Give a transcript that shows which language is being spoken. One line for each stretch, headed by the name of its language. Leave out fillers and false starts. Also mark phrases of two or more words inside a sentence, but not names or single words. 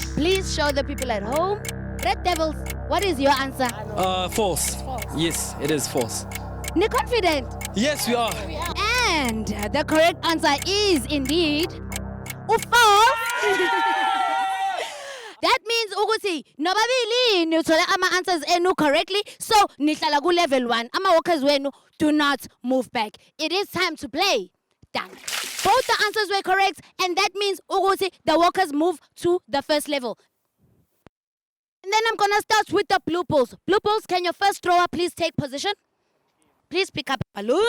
English: Please show the people at home. Red Devils, what is your answer? False. Yes, it is false.
Zulu: Ni confident?
English: Yes, we are. And the correct answer is indeed false. That means
Zulu: ukuthi nobabili nithola ama answers enu correctly, so nihlala ku level 1. Ama workers wenu
English: do not move back. It is time to play. Done. Both the answers were correct, and that means ukuthi the workers move to the first level. And then I'm gonna start with the Blue Bulls. Blue Bulls, can your first thrower please take position? Please pick up a balloon.